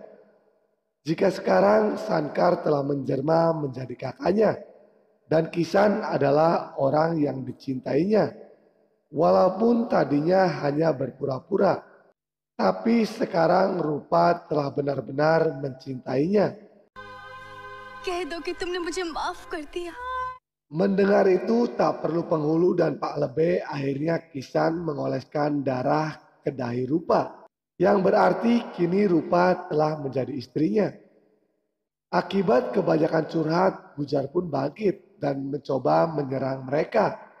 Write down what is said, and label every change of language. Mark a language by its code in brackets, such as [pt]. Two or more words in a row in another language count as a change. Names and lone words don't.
[id] Jika sekarang Sankar telah menjelma menjadi kakaknya, dan Kisan adalah orang yang dicintainya. Walaupun tadinya hanya berpura-pura, tapi sekarang Rupa telah benar-benar mencintainya. [hi] कह दो कि तुमने मुझे माफ कर दिया। [id] Mendengar itu tak perlu penghulu dan Pak Lebe, akhirnya Kisan mengoleskan darah ke dahi Rupa, yang berarti kini Rupa telah menjadi istrinya. Akibat kebanyakan curhat, Gujar pun bangkit dan mencoba menyerang mereka.